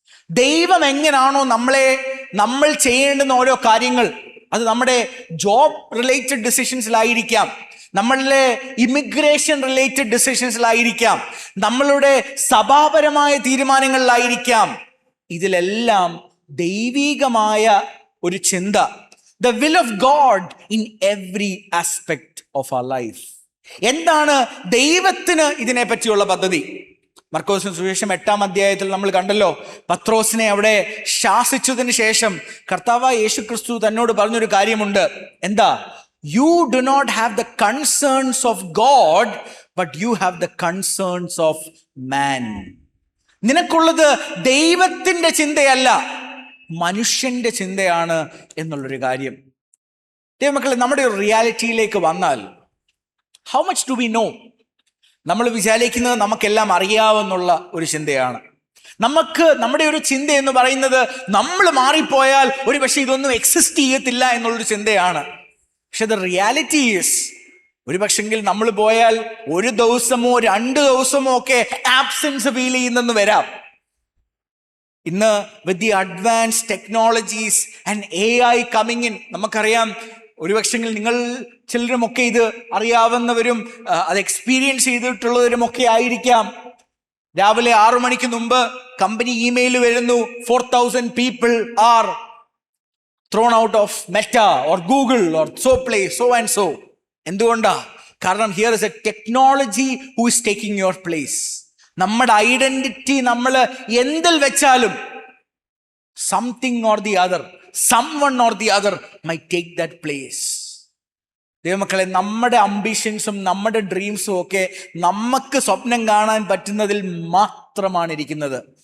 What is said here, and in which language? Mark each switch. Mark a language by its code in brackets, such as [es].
[ml] ദൈവം എങ്ങനെയാണോ നമ്മൾ ചെയ്യേണ്ടുന്ന ഓരോ കാര്യങ്ങൾ, അത് നമ്മുടെ ജോബ് റിലേറ്റഡ് ഡിസിഷൻസിലായിരിക്കാം, നമ്മളുടെ ഇമിഗ്രേഷൻ റിലേറ്റഡ് ഡിസിഷൻസിലായിരിക്കാം, നമ്മളുടെ സഭാപരമായ തീരുമാനങ്ങളിലായിരിക്കാം, ഇതിലെല്ലാം ദൈവികമായ ഒരു ചിന്ത, [en] the will of God in every aspect of our life. [ml] എന്താണ് ദൈവത്തിന് ഇതിനെ പറ്റിയുള്ള പദ്ധതി? മർക്കോസിന്റെ സുവിശേഷം 8-ാം അധ്യായത്തിൽ നമ്മൾ കണ്ടല്ലോ, പത്രോസിനെ അവിടെ ശാസിച്ചതിന് ശേഷം കർത്താവായ യേശു ക്രിസ്തു തന്നോട് പറഞ്ഞൊരു കാര്യമുണ്ട്. എന്താ? [en] You do not have the concerns of God, but you have the concerns of man. [ml] നിനക്കുള്ളത് ദൈവത്തിന്റെ ചിന്തയല്ല, മനുഷ്യന്റെ ചിന്തയാണ് എന്നുള്ളൊരു കാര്യം. ദൈവമക്കളെ, നമ്മുടെ ഒരു റിയാലിറ്റിയിലേക്ക് വന്നാൽ, [en] How much do we know? [ml] നമ്മൾ വിചാരിക്കുന്നത് നമുക്കെല്ലാം അറിയാവുന്നുള്ള ഒരു ചിന്തയാണ്. നമ്മുടെ ഒരു ചിന്ത എന്ന് പറയുന്നത് നമ്മൾ മാറിപ്പോയാൽ ഒരു പക്ഷേ ഇതൊന്നും എക്സിസ്റ്റ് ചെയ്യത്തില്ല എന്നുള്ളൊരു ചിന്തയാണ്. പക്ഷെ [en] the reality is, [ml] ഒരു പക്ഷെങ്കിൽ നമ്മൾ പോയാൽ 1 ദിവസമോ 2 ദിവസമോ ഒക്കെ ആബ്സെൻസ് ഫീൽ ചെയ്യുന്നെന്ന് വരാം. ഇന്ന് [en] with the advance technologies and AI coming in, [ml] നമുക്കറിയാം ഒരുപക്ഷെങ്കിൽ നിങ്ങൾ ചിലരുമൊക്കെ ഇത് അറിയാവുന്നവരും അത് എക്സ്പീരിയൻസ് ചെയ്തിട്ടുള്ളവരുമൊക്കെ ആയിരിക്കാം. രാവിലെ 6 മണിക്ക് മുമ്പ് കമ്പനി ഇമെയിൽ വരുന്നു, [en] 4000 people are thrown out of Meta or Google or so place, so and so. [ml] എന്തുകൊണ്ടാ? കാരണം [en] Here is a technology who is taking your place. [ml] നമ്മുടെ ഐഡന്റിറ്റി നമ്മൾ എന്തിൽ വെച്ചാലും [en] Something or the other, someone or the other my take that place. [ml] ദൈവമക്കളെ, നമ്മുടെ അംബിഷൻസും നമ്മുടെ ഡ്രീംസും ഒക്കെ നമുക്ക് സ്വപ്നം കാണാൻ പറ്റുന്നതിൽ മാത്രമാണ് ഇരിക്കുന്നത്.